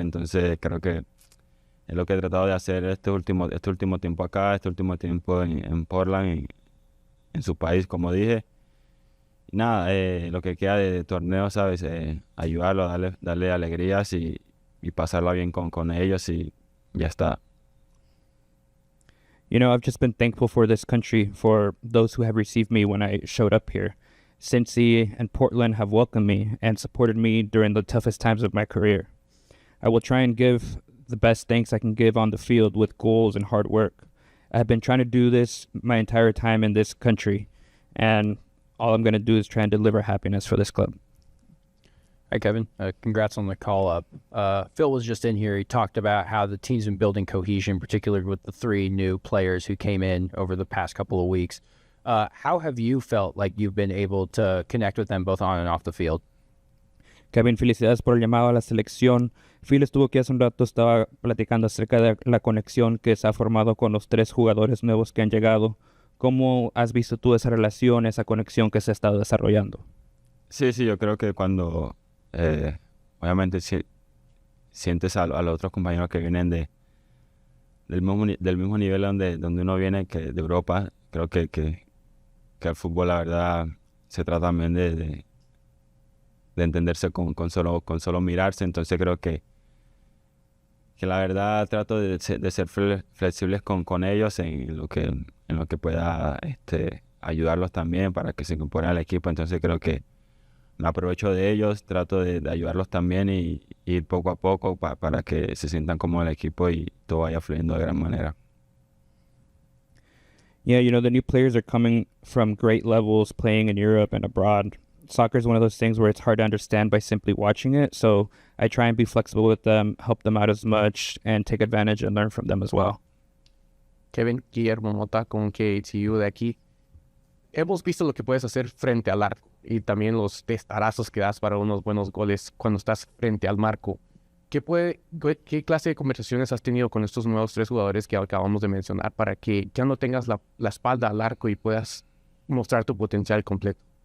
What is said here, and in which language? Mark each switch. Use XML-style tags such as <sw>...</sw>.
<es>Entonces creo que es lo que he tratado de hacer este último tiempo acá, este último tiempo en Portland, en su país, como dije. Y nada, lo que queda de torneo, ¿sabes? Ayudarlo, darle alegrías y pasarla bien con ellos y ya está.</es> <en>You know, I've just been thankful for this country, for those who have received me when I showed up here. Cincy and Portland have welcomed me and supported me during the toughest times of my career. I will try and give the best thanks I can give on the field with goals and hard work. I've been trying to do this my entire time in this country, and all I'm going to do is try and deliver happiness for this club. Hi, Kevin. Congrats on the call-up. Phil was just in here. He talked about how the team's been building cohesion, particularly with the 3 new players who came in over the past couple of weeks. How have you felt like you've been able to connect with them both on and off the field?</en> <es>Kevin, felicidades por el llamado a la selección. Phil estuvo aquí hace un rato, estaba platicando acerca de la conexión que se ha formado con los 3 jugadores nuevos que han llegado. ¿Cómo has visto tú esa relación, esa conexión que se ha estado desarrollando? Sí, yo creo que cuando obviamente sientes a los otros compañeros que vienen del mismo nivel donde uno viene, que de Europa, creo que el fútbol, la verdad, se trata también de entenderse con solo mirarse. Entonces creo que la verdad trato de ser flexibles con ellos en lo que pueda ayudarlos también para que se incorporen al equipo. Entonces creo que me aprovecho de ellos, trato de ayudarlos también y ir poco a poco para que se sientan como el equipo y todo vaya fluyendo de gran manera.</es> <en>Yeah, the new players are coming from great levels playing in Europe and abroad. Soccer is one of those things where it's hard to understand by simply watching it. So I try and be flexible with them, help them out as much, and take advantage and learn from them as well.</en> <es>Kevin, Guillermo Mota con KHU de aquí. Hemos visto lo que puedes hacer frente al arco y también los testarazos que das para unos buenos goles cuando estás frente al marco. ¿Qué clase de conversaciones has tenido con estos nuevos 3 jugadores que acabamos de mencionar para que ya no tengas la espalda al arco y puedas mostrar tu potencial completo?</es>